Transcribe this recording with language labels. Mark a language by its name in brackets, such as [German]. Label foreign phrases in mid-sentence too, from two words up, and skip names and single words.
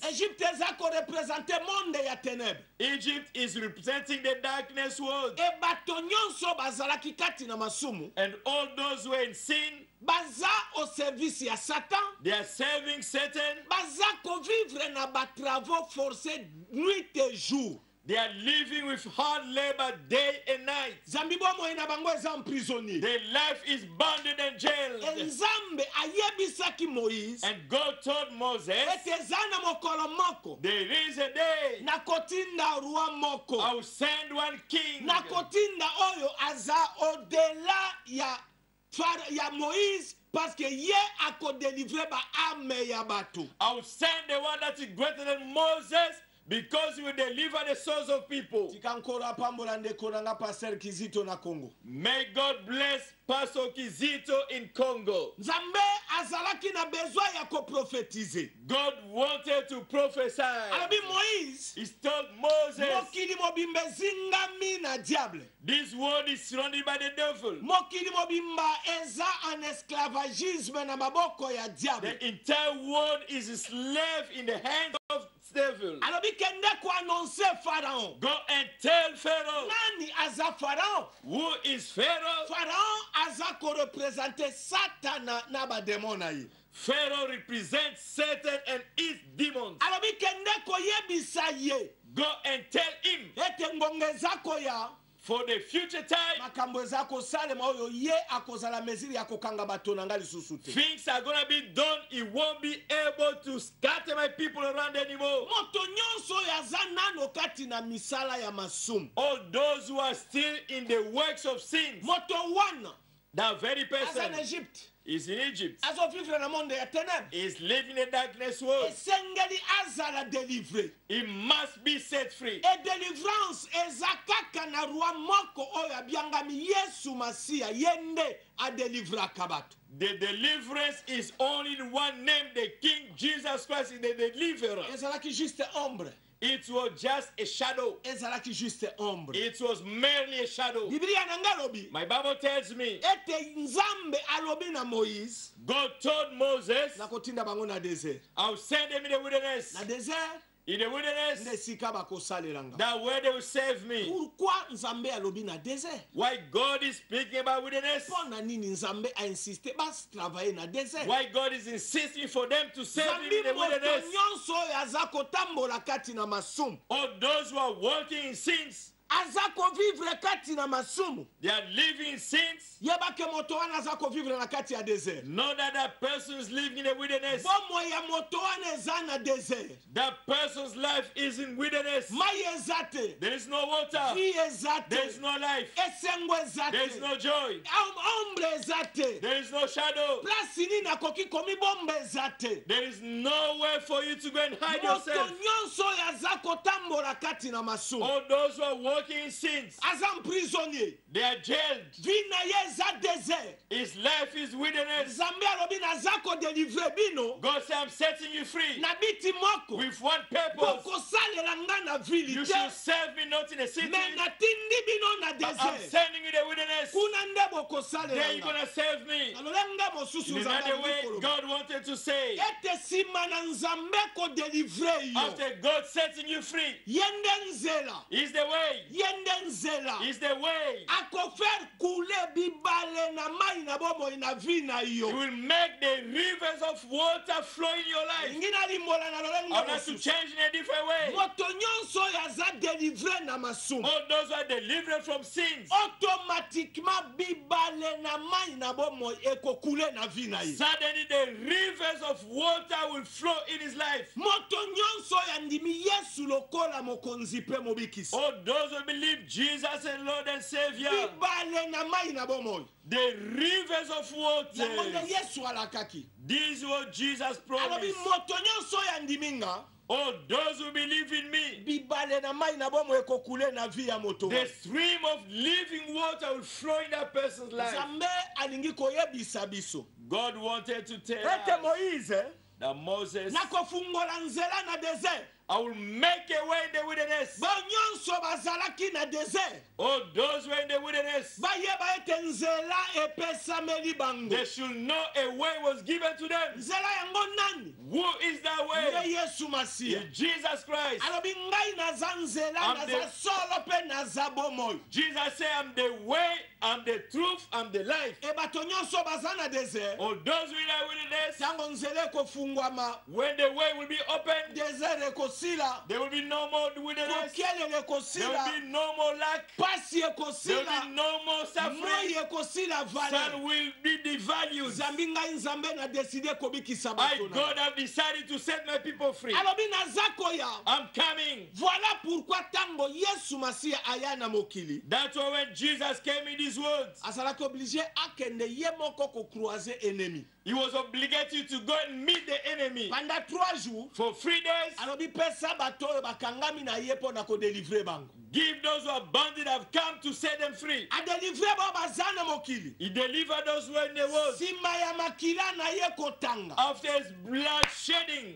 [Lingala] Egypte eza korepresente monde ya ténèbre. [English] Egypt is representing the darkness world. [Lingala] E bato nyonso bazalaki kati na masumu. [English] And all those who are in sin, [Lingala] Baza [French] au service [Lingala] ya Satan. [English] they are serving Satan. [Lingala] Baza kovivre na ba [French] travaux forcés nuit et jour. [English] They are living with hard labor day and night. [Lingala] Zambi bomo ina bango eza emprisonné. [English] Their life is bounded and jailed. [Lingala] Nzambe ayebisaki Moïse. [English] And God told Moses, [Lingala] Ete eza na mokolo moko. [English] there is a day [Lingala] Na kotinda roi moko. [English] I will send one king. [Lingala] Na kotinda oyo aza au-delà ya Moïse. [French] Parce que [Lingala] ye ako délivrer ba ame ya bato. [English] I will send the one that is greater than Moses, because he will deliver the souls of people. [Lingala] Tikankora pambola ndeko nanga Pastor Kizito na Congo. [English] May God bless Pastor Kizito in Congo. [Lingala] Nzambe azalaki na besoin ya ko prophétiser. [English] God wanted to prophesy. [Lingala] Alabi Moïse. [English] He told Moses, [Lingala] Mokili mobimba zingami na diable. [English] this world is surrounded by the devil. [Lingala] Mokili mobimba eza [French] en esclavagisme [Lingala] na maboko ya diable. [English] The entire world is a slave in the hands of the devil. [Lingala] Alabi kende ko annoncer Pharaon. [English] Go and tell Pharaoh. [Lingala] Nani aza Pharaon? [English] Who is Pharaoh? [Lingala] Pharaon aza ko représenter Satana na ba démon na ye. [English] Pharaoh represents Satan and his demons. [Lingala] Alabi kende ko yebisa ye. [English] Go and tell him [Lingala] Ete ngongeza ko ya. [English] for the future time, [Lingala] Makambo eza ko salema oyo ye akozala meziri ya kokanga bato na ngali susu te. [English] things are going to be done. He won't be able to scatter my people around anymore. [Lingala] Moto nyonso yaza nano kati na misala ya masumu. [English] All those who are still in the works of sin, [Lingala] Moto wana [English] that very [Lingala] aza [English] person [Lingala] en Egypte. [English] is in Egypt, [Lingala] Azo vivre na monde ya ténèbres. [English] is living in the darkness world. [Lingala] Esengeli azala délivré. [English] He must be set free. [Lingala] E délivrance eza kaka na roi moko oyo abiangami Yesu Masia yende a délivraka bato. [English] The deliverance is only in one name, the King Jesus Christ is the deliverer. [Lingala] Ezalaki [French] juste ombre. [English] It was just a shadow. [Lingala] Ezalaki [French] juste ombre. [English] It was merely a shadow. [Lingala] Biblia nanga lobi. [English] My Bible tells me [Lingala] Ete nzambe alobi na Moïse. [English] God told Moses, [Lingala] Na kotinda bango na désert. [English] I'll send them in the wilderness. [Lingala] Na désert. [English] In the wilderness, [Lingala] Nde sika bakosalelanga. [English] that where they will save me. [Lingala] Pourquoi nzambe alobi na désert? [English] Why God is speaking about wilderness? [Lingala] Pona nini nzambe a insisté bas travailler na désert? [English] Why God is insisting for them to save him in [Lingala] Zambi [English] the [Lingala] moto [English] wilderness? [Lingala] nyonso oyo aza kotambola kati na masumu. [English] All those who are walking in sins, [Lingala] Aza kovivre kati na masumu. [English] they are living in sins. [Lingala] Yebake moto wana aza kovivre na kati ya désert. [English] Know that that person is living in the wilderness. [Lingala] Bomo ya moto wana eza na désert. [English] That person's life is in wilderness. [Lingala] Mai eza te. [English] There is no water. [Lingala] Vie eza te. [English] There is no life. [Lingala] Esengo eza [English] There is [Lingala] te. [English] no joy. [Lingala] Ombre eza te. [English] There is no shadow. [Lingala] Place nini akoki komi bomba eza te. [English] There is nowhere for you to go and hide [Lingala] Moto [English] yourself. [Lingala] nyonso oyo aza kotambola kati na masumu. [English] All those who are walking in sins, [Lingala] Aza prisonnier. [English] they are jailed. [Lingala] Vie na ye eza désert. [English] His life is wilderness. [Lingala] Nzambe alobi naza kodelivre bino. [English] God said, I'm setting you free [Lingala] Na biti moko. [English] with one purpose. [Lingala] Bokosalela nga na ville [English] You [Lingala] te. [English] should serve me not in a city, [Lingala] Me natindi bino na [English] but I'm [Lingala] désert. [English] sending you in the wilderness. [Lingala] Kuna nde [English] Then you're [Lingala] bokosalela [English] going [Lingala] nga. [English] to serve me. [Lingala] Alolenga mosusu [English] In [Lingala] nzambe [English] another way, [Lingala] alikoloba. [English] God wanted to say, [Lingala] Ete sima na nzambe kodelivre yo. [English] after God setting you free, [Lingala] Yende nzela. [English] is the way. [Lingala] Yende nzela. [English] Is the way. [Lingala] Akofaire couler bibale na mai na bomo na vie na [English] You [Lingala] yo. [English] will make the rivers of water flow in your life. [Lingala] Ngina limbola na lolenga [English] I want to [Lingala] mosusu. [English] change in a different way. [Lingala] Moto nyonso yaza delivre na masumu. [English] All those who are delivered from sins, [Lingala] Automatiquement bibale na mai na bomo ekokule na vie na ye. [English] suddenly the rivers of water will flow in his life. [Lingala] Moto nyonso yandimi Yesu lokola mokonzi pe mobikisi. [English] All those who believe Jesus as Lord and Savior, [Lingala] Bibale na mai na bomo. [English] the rivers of water. [Lingala] Yango nde Yesu alakaki. [English] This is what Jesus [Lingala] Alobi [English] promised. [Lingala] moto nyonso yandimi nga. [English] All those who believe in me, [Lingala] Bibale na mai na bomo ekokule na vie ya moto. [English] the stream of living water will flow in that person's life. [Lingala] Nzambe alingi koyebisa biso. [English] God wanted to tell [Lingala] Ete [English] us. [Lingala] Moïse [English] that Moses, [Lingala] nakofungola nzela na desert. [English] I will make a way in the wilderness. [Lingala] Banyonso bazalaki na desert. [English] All those who are in the wilderness, [Lingala] Bayeba ete nzela epesameli bango. [English] they should know a way was given to them. [Lingala] Nzela yango nani? [English] Who is that [Lingala] Nde [English] way? [Lingala] Yesu Masiya. [English] Is Jesus Christ. [Lingala] Alobi ngai naza nzela, [English] I'm [Lingala] naza [English] the- [Lingala] solo pe naza bomoi. [English] Jesus said, I'm the way, I'm the truth, I'm the life. [Lingala] E bato nyonso baza na desert. [English] All those who are in the wilderness, [Lingala] Tango nzela ekofungwama, [English] when the way will be opened, [Lingala] desert ekosila, [English] there will be no more wilderness. [Lingala] kokelele [English] There will [Lingala] ekosila, [English] be no more lack. [Lingala] pasi [English] There will [Lingala] ekosila, [English] be no more [Lingala] moi [English] suffering. [Lingala] ekosila [English] Sun [Lingala] valeur. [English] will be devalued. [Lingala] Zambi ngai nzambe na deside kobikisa [English] I, [Lingala] bato na. [English] God, have decided to set my people free. [Lingala] Alobi naza koya. [English] I'm coming. [French] Voilà pourquoi [Lingala] tango Yesu Masiya aya na mokili, [English] That's why when Jesus came in these words, [Lingala] azalaki oblige akende ye moko kokroise ennemi. [English] he was obligated to go and meet the enemy. [French] Pendant 3 jours, [English] For 3 days, [Lingala] alobi pesa bato oyo bakangami na ye mpo na kodelivre bango. [English] give those who are bound have come to set them free. [Lingala] Adelivre bao baza na mokili. [English] He delivered those who were in the world. [Lingala] Sima ya makila na ye kotanga, [English] After his blood shedding,